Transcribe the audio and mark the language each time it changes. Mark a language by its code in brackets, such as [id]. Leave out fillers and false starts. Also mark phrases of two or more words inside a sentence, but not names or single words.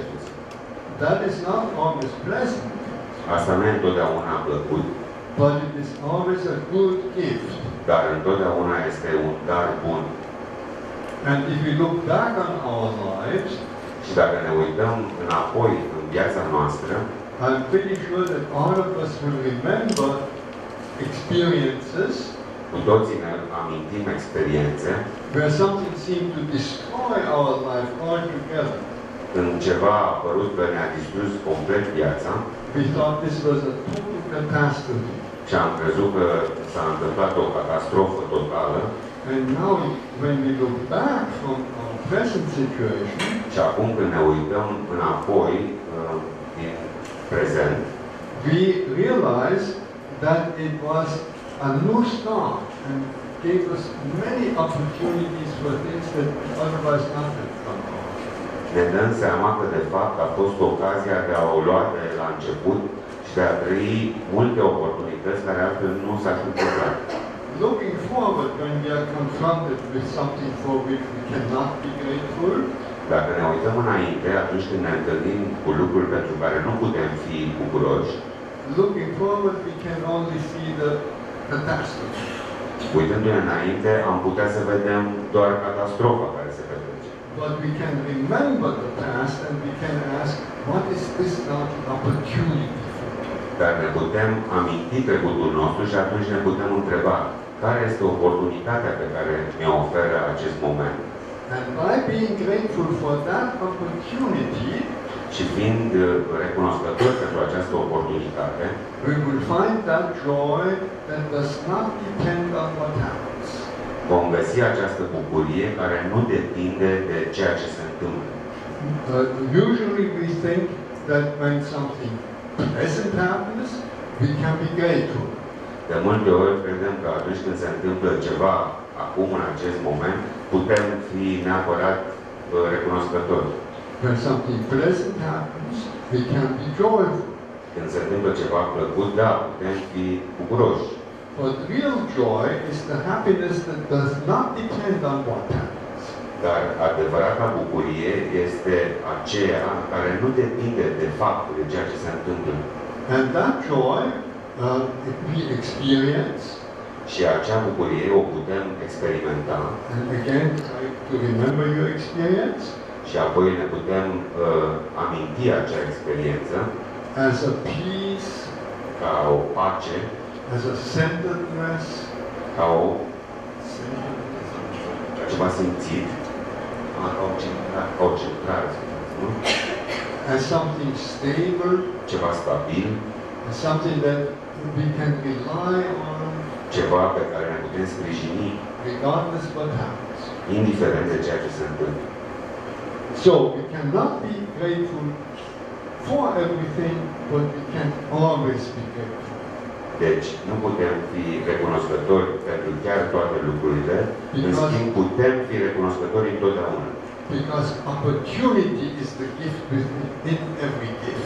[en] That is not always pleasant, [ro] Asta nu e întotdeauna plăcut, [en] but it is always a good gift. [ro] dar întotdeauna este un dar bun. [en] And if we look back on our lives, [ro] Și dacă ne uităm înapoi în viața noastră, [en] I'm pretty sure that all of us will remember experiences [ro] cu toții ne amintim experiențe [en] where something seemed to destroy our life altogether. [ro] când ceva a apărut că ne-a distrus complet viața [en] We thought this was a total catastrophe. [ro] și am crezut că s-a întâmplat o catastrofă totală. [en] And now, when we look back from our present situation, [ro] Și acum când ne uităm înapoi din prezent, [en] we realize that it was a new start and gave us many opportunities for things that we otherwise not have come on. [ro] ne dăm seama că de fapt a fost ocazia de a o lua de la început și de a trăi multe oportunități care altfel nu s-ar fi întâmplat. [en] looking forward when we are confronted with something for which we cannot be grateful. [ro] Dacă ne uităm înainte, atunci când ne întâlnim cu lucruri pentru care nu putem fi bucuroși, [en] Looking forward, we can only see the catastrophe. [ro] uitându-ne înainte, am putea să vedem doar catastrofa care se petrece. [en] But we can remember the past and we can ask, what is this not an opportunity for? [ro] Dar ne putem aminti trecutul nostru și atunci ne putem întreba care este oportunitatea pe care mi-o oferă acest moment. [en] And by being grateful for that opportunity, [ro] Și fiind recunoscători pentru această oportunitate, [en] we will find that joy that does not depend on what happens. [ro] vom găsi această bucurie care nu depinde de ceea ce se întâmplă. [en] Usually we think that when something pleasant happens, we can be grateful. [ro] De multe ori credem că atunci când se întâmplă ceva acum, în acest moment, putem fi neapărat recunoscători. [en] When something pleasant happens, we can be joyful. [ro] Când se întâmplă ceva plăcut, da, putem fi bucuroși. [en] But real joy is the happiness that does not depend on what happens. [ro] Dar adevărata bucurie este aceea care nu depinde de faptul de ceea ce se întâmplă. [en] And that joy we experience. [ro] Și acea bucurie o putem experimenta. [en] And again, try to remember your experience. [ro] Și apoi ne putem aminti acea experiență [en] as a peace, [ro] ca o pace, [en] as a centeredness, [ro] ca o ceva simțit, ca o centrare, nu? [en] as something stable, [ro] Ceva stabil, [en] as something that we can rely on, [ro] ceva pe care ne putem sprijini, [en] regardless what happens. [ro] indiferent de ceea ce se întâmplă. [en] So we cannot be grateful for everything, but we can always be grateful. [ro] Deci, nu putem fi recunoscători pentru chiar toate lucrurile, în schimb putem fi recunoscători întotdeauna. [en] Because opportunity is the gift within every gift.